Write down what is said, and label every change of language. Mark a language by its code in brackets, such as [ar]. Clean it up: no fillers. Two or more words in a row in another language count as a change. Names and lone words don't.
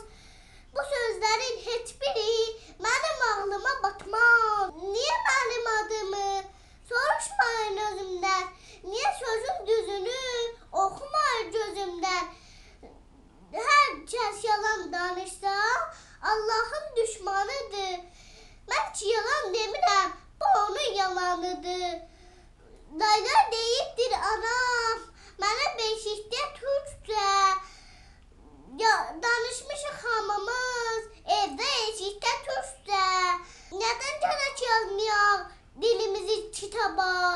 [tr] Bu sözlerin hiçbiri benim ağlıma batmaz. Niye benim adımı soruşmayın özümden? Niye sözün düzünü okumayın gözümden? Herkes yalan danışsa Allah'ın düşmanıdır. Ben hiç yalan demirəm, bu onun yalanıdır. [az] Daylar deyibdir anam, mənə beşikdə türkcə. Ya danışmışıq hamımız, evdə eşikdə türkcə. Nədən gərək yazmayaq dilimizi kitaba?